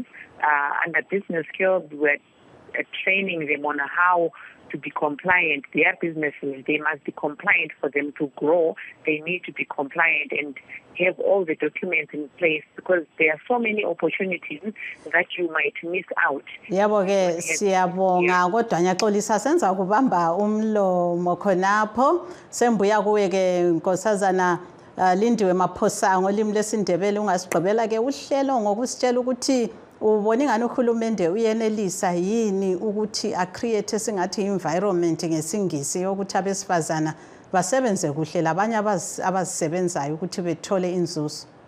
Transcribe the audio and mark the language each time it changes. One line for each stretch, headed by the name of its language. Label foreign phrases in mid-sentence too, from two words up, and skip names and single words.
English: Under business skills, we're training them on how to be compliant. Their businesses, they must be compliant for them to grow. They need to be compliant and have all the documents in place, because there are so many opportunities that you might miss out.
North Ndebele: Yabo-ke siyabonga kodwa ngiyaxolisa senza kubamba umlomo khonapho sembuya kuwe-ke Nkosazana Lindiwe Maphosa ngolimi lwesiNdebele ungasigqibela-ke uhlelo ngokusitshela ukuthi ubona ingani uhulumende uyenelisa yini ukuthi acreate singathi environment ngesiNgisi yokuthi abesifazana basebenze kuhle labanye abazisebenzayo ukuthi bethole inzuzo.